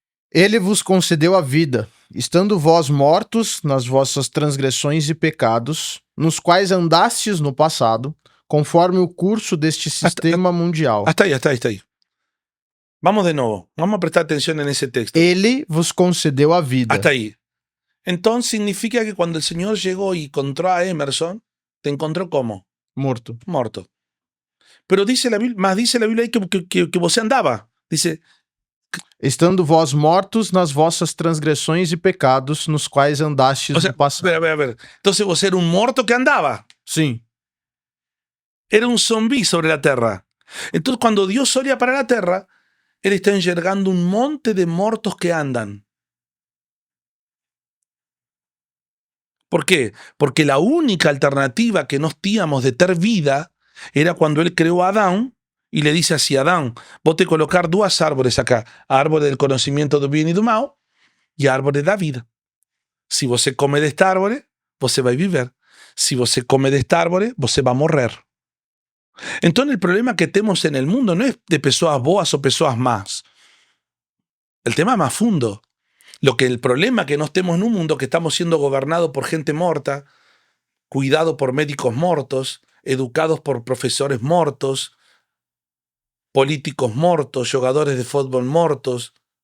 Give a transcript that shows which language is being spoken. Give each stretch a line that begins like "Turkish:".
Portuguese: Ele vos concedeu a vida, estando vós mortos nas vossas transgressões e pecados, nos quais andastes no passado, conforme o curso deste sistema mundial.
Spanish: Hasta ahí. Vamos de nuevo. Vamos a prestar atención en ese texto.
Portuguese: Ele vos concedeu a vida.
Spanish: Hasta ahí. Entonces significa que cuando el Señor llegó y encontró a Emerson, te encontró como
Portuguese: Morto. morto.
Spanish: Pero dice la Biblia ahí que você andaba. Dice,
Portuguese: Estando vós mortos nas vossas transgressões e pecados, nos quais andastes
Spanish: o sea,
Portuguese: no passado.
Spanish: a ver. Entonces vos era un muerto que andaba.
Portuguese: Sim.
Spanish: Era un zombi sobre la tierra. Entonces cuando Dios olía para la tierra, Él está enxergando un monte de muertos que andan. ¿Por qué? Porque la única alternativa que nos teníamos de ter vida era cuando Él creó a Adán y le dice así, Adán, vos te colocar dos árboles acá, árbol del conocimiento del bien y del mal y árbol de la vida. Si você come de este árbol,
Portuguese: você vai viver.
Spanish: Si você come de este árbol, você va a morrer. Entonces el problema que tenemos en el mundo no es de personas boas o personas más. El tema es más fundo. El problema que nos tenemos en un mundo que estamos siendo gobernados por gente morta, cuidados por médicos mortos, educados por profesores mortos, políticos mortos, jugadores de fútbol mortos.